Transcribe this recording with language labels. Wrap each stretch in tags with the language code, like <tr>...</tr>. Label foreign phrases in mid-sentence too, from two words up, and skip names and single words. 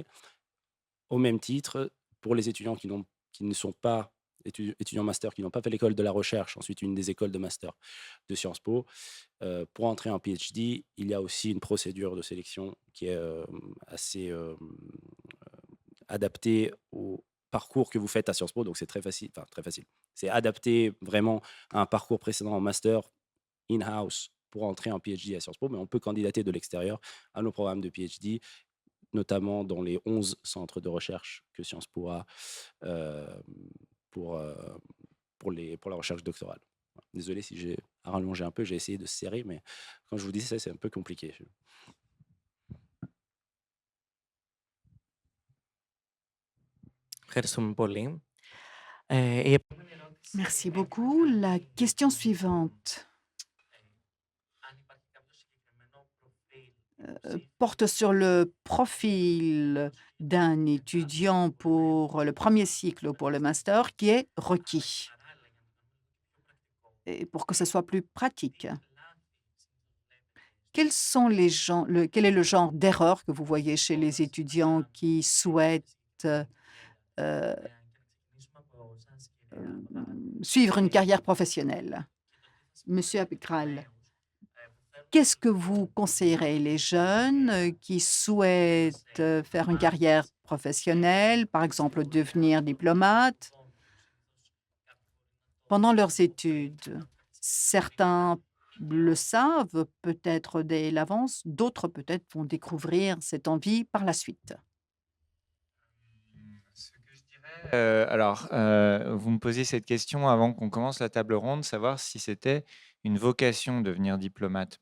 <fr>Au même titre, pour les étudiants qui ne sont pas étudiants master, qui n'ont pas fait l'école de la recherche, ensuite une des écoles de master de Sciences Po, pour entrer en PhD, il y a aussi une procédure de sélection qui est assez adaptée au parcours que vous faites à Sciences Po. Donc c'est très facile, enfin très facile. C'est adapté vraiment à un parcours précédent en master in-house pour entrer en PhD à Sciences Po, mais on peut candidater de l'extérieur à nos programmes de PhD, notamment dans les 11 centres de recherche que Sciences Po a euh, pour, euh, pour la recherche doctorale. Désolé si j'ai rallongé un peu, j'ai essayé de serrer, mais quand je vous dis ça, c'est un peu compliqué.</fr> <el>Ευχαριστούμε πολύ. Η επόμενη ερώτηση</el> <fr>Merci beaucoup. La question suivante</fr> <el>αν υπάρχει κάποιο συγκεκριμένο προφίλ</el> <fr>porte sur le profil d'un étudiant pour le premier cycle ou pour le master qui est requis</fr> <el>παράλληλα για να το κάνουμε λίγο και πιο πρακτικό.</el> <fr>et pour que ce soit plus pratique.</fr> <el>Τι λάθη συνήθως βλέπετε</el> <fr>Quel est le genre d'erreur que vous voyez chez les étudiants qui souhaitent euh,</fr> <el>και να ξεκινήσουμε από εσάς, κυρία Μπραν,</el> <fr>suivre une</fr> <el>και</el> <fr>carrière professionnelle?</fr> <el>το τι θα</el> <fr>Monsieur</fr> <el>συμβουλεύετε τους</el> <fr>Abikral,</fr> <el>νέους που θέλουν</el> <fr>qu'est-ce que</fr> <el>να</el> <fr>vous conseillerez les jeunes qui souhaitent</fr> <el>σε</el> <fr>faire une</fr> <el>μάθημα</el> <fr>carrière</fr> <el>σε</el> <fr>professionnelle, par exemple devenir diplomate,</fr> <el>δρόμο που συνήθως κάποιοι μπορεί να το</el> <fr>pendant leurs</fr> <el>ξέρουν</el> <fr>études?</fr> <el>και να</el> <fr>Certains le savent peut-être dès l'avance, d'autres peut-être vont découvrir cette envie par la suite. Ce que je dirais, vous me posiez cette question avant qu'on commence la table ronde, savoir si c'était une vocation de devenir diplomate.</fr>